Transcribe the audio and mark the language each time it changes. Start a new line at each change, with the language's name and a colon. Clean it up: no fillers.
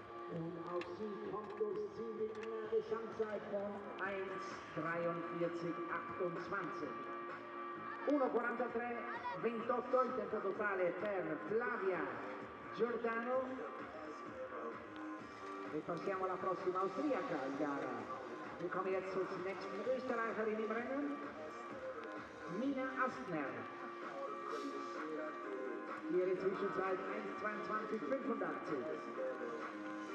German: Und auch sie kommt durchs Ziel mit einer Gesamtzeit von 1:43,28.
Italian: 1:43,28 il tempo totale per Flavia Giordano. E passiamo alla prossima austriaca in gara.
German: Wir kommen jetzt zur nächsten Österreicherin im Rennen, Mina Astner. Ihre Zwischenzeit 1:22,85.